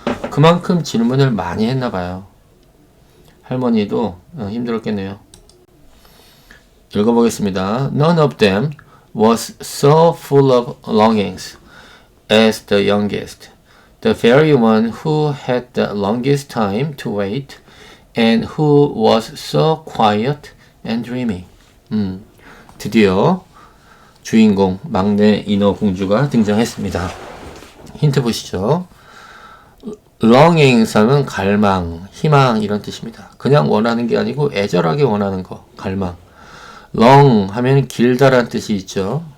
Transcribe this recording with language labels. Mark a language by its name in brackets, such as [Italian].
[Korean] 그만큼 질문을 많이 했나 봐요. 할머니도 힘들었겠네요. 읽어보겠습니다. [English] None of them was so full of longings as the youngest, the very one who had the longest time to wait and who was so quiet and dreamy. [Korean] 드디어 주인공 막내 인어공주가 등장했습니다. 힌트 보시죠. longings 하면 갈망, 희망 이런 뜻입니다. 그냥 원하는 게 아니고 애절하게 원하는 거, 갈망. long 하면 길다란 뜻이 있죠.